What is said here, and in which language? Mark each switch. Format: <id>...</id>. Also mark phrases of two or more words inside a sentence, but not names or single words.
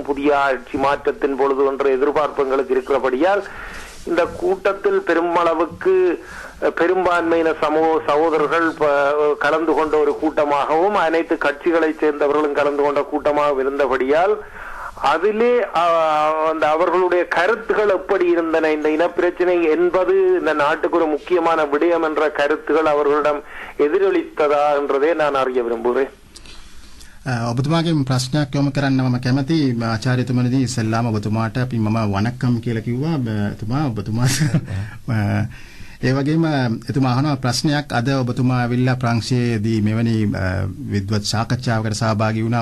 <ta>புதிய ஆட்சி மாற்றத்தின் பொழுது என்ற எதிர்பார்ப்பு எங்களுக்கு இருக்கிறபடியால் இந்த கூட்டத்தில் பெருமளவுக்கு பெரும்பான்மையின சகோதரர்கள் கலந்து கொண்ட ஒரு கூட்டமாகவும் அனைத்து கட்சிகளைச் சேர்ந்தவர்களும் கலந்து கொண்ட கூட்டமாக இருந்தபடியால் அதிலே அவர்களுடைய கருத்துகள் எப்படி இருந்தன, இந்த இனப்பிரச்சனை என்பது இந்த நாட்டுக்கு ஒரு முக்கியமான விடயம் என்ற கருத்துகள் அவர்களிடம் எதிரொலித்ததா என்றதே நான் அறிய விரும்புகிறேன்.</ta> <si>ඔබතුමාගේ ප්‍රශ්නයක් යොමු කරන්න මම කැමති. ආචාර්යතුමනි ඉස්සෙල්ලාම ඔබතුමාට අපි මම වණක්කම් කියලා කිව්වා. ඔබතුමා ඒ වගේම එතුමා අහනවා ප්‍රශ්නයක්. අද ඔබතුමා ඇවිල්ලා ප්‍රංශයේදී මෙවැනි විද්වත් සාකච්ඡාවකට සහභාගී වුණා.</si>